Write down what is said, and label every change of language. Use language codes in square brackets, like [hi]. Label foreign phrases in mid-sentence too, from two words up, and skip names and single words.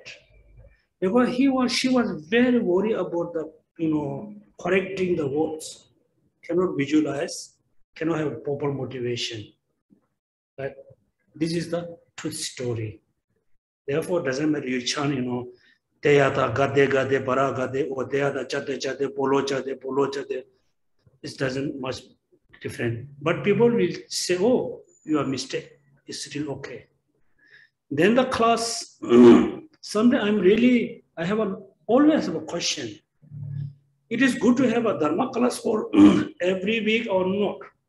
[en] Because she was very worried about the, correcting the words. Cannot visualize, cannot have proper motivation. But this is the truth story. Therefore, it doesn't matter you chant, [sa] Teyata gade gade bara gade or teyata chate chate polo chate. [en] It doesn't much different. But people will say, oh, you are mistake. It's still okay. Then the class, someday I always have a question. It is good to have a Dharma class for every week or not.